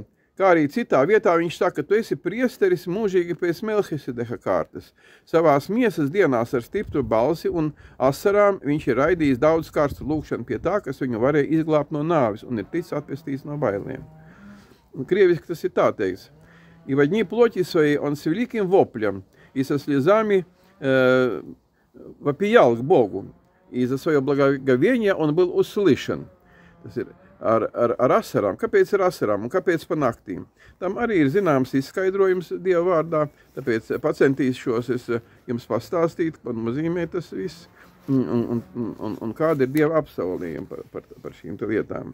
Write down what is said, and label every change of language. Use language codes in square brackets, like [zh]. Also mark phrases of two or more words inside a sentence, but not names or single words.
[lv] Kā arī citā vietā viņš saka, tu esi priesteris mūžīgi pēc Melhisedeha kārtas. Savās miesas dienās ar stipru balsi un asarām viņš ir raidījis daudz karstu lūkšanu pie tā, kas viņu varēja izglābt no nāvis un ir ticis atpestīts no bailiem. Un krieviski tas ir tā teiks. [ru] И в одни плоти своей он с великим воплем и со слезами вопиял к Богу. И за свое благоговение он был услышан. [lv] Tas ir ar asarām. Kāpēc ar asarām un kāpēc pa naktīm? Tam arī ir zināms izskaidrojums Dieva vārdā, tāpēc pacentīšos es jums pastāstīt, ko nozīmē tas viss un kāda ir Dieva apsolījuma par šīm lietām.